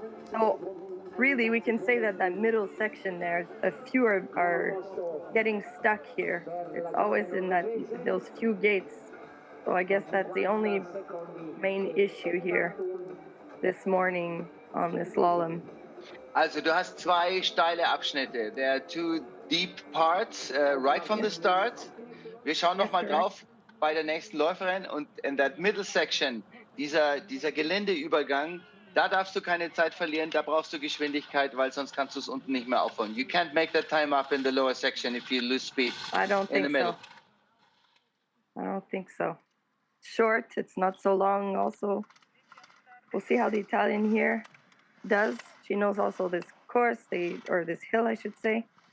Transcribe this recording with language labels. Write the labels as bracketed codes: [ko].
[en] So really, we can say that middle section there, a few are getting stuck here. It's always in those few gates. So I guess that's the only main issue here this morning on the slalom. [de] Also du hast zwei steile Abschnitte. [en] There are two deep parts right from the start. [de] Wir schauen noch mal drauf bei der nächsten Läuferin und [en] in that middle section, [de] dieser Geländeübergang, da darfst du keine Zeit verlieren, da brauchst du Geschwindigkeit, weil sonst kannst du es unten nicht mehr aufholen. [en] You can't make that time up in the lower section if you lose speed. I don't think so. I don't think so. Short, it's not so long also. We'll see how the Italian here does. She knows also this course, or this hill, I should say.